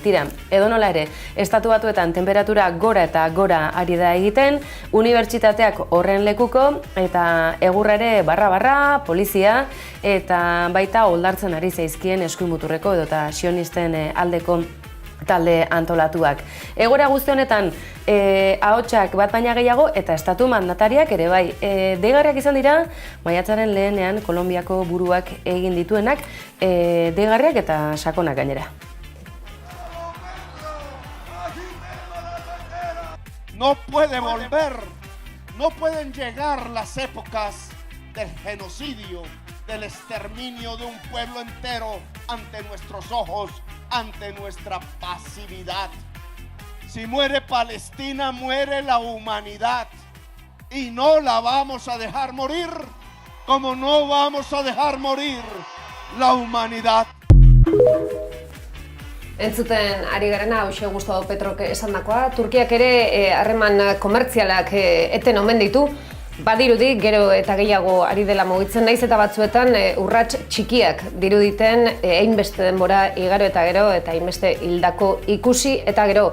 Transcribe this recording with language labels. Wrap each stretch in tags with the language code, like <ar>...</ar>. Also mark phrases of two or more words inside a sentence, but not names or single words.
<eu>Tira, edo nola ere, estatu batuetan temperatura gora eta gora ari da egiten, unibertsitateak horren lekuko eta egurra ere barra, polizia eta baita oldartzen ari zaizkien eskuinmuturreko edota sionisten aldeko talde antolatuak. Egoera guzti honetan ahotsak bat baina gehiago eta estatu mandatariak ere bai. Deigarriak izan dira, maiatzaren lehenean Kolonbiako buruak egin dituenak, deigarriak eta sakonak gainera.</eu> <es>No puede volver, no pueden llegar las épocas del genocidio del exterminio de un pueblo entero ante nuestros ojos, ante nuestra pasividad. Si muere Palestina, muere la humanidad. Y no la vamos a dejar morir, como no vamos a dejar morir la humanidad.</es> <eu>Entzuten ari garena, hauxe Gustavo Petrok esandakoa, Turkiak ere harreman komertzialak eten omen ditu, badirudi gero eta gehiago ari dela mugitzen naiz eta batzuetan urrats txikiak diruditen hainbeste denbora igaro eta gero eta hainbeste hildako ikusi eta gero.</eu>